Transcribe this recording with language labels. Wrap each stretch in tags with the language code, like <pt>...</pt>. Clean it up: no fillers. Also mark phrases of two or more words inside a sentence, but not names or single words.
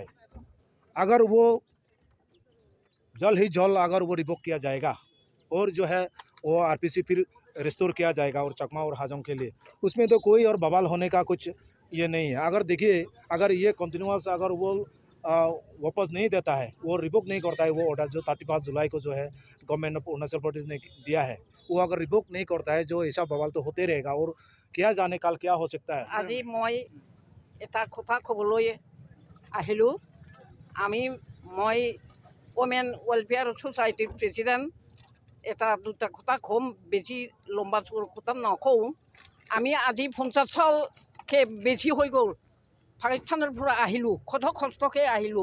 <hi>अगर वो जल्द ही जल्द अगर वो रिवोक किया जाएगा और जो है वो आरपीसी फिर रिस्टोर किया जाएगा और चकमा और हाजोंग के लिए, उसमें तो कोई और बवाल होने का कुछ ये नहीं है। अगर देखिए, अगर ये कंटिन्यूस अगर वो वापस नहीं देता है, वो रिवोक नहीं करता है वो ऑर्डर जो 31 जुलाई को जो है</hi> <en>Government of Arunachal Pradesh</en> <hi>ने दिया है, वो अगर रिवोक नहीं करता है, जो ऐसा बवाल तो होते रहेगा और क्या जाने काल क्या हो सकता है।</hi> <as>আজি মই এটা কথা ক'বলৈ আহিলোঁ। মই ওমেন ৱেলফেয়াৰ ছ'চাইটিৰ প্ৰেচিডেণ্ট। দুটা কথা ক'ম, বেছি লম্বা কথা নকওঁ। আমি আজি 50 সালকে বেছি হৈ গ'ল পাকিস্তানৰ পৰা আহিলোঁ, কষ্টকৈ আহিলোঁ।</as>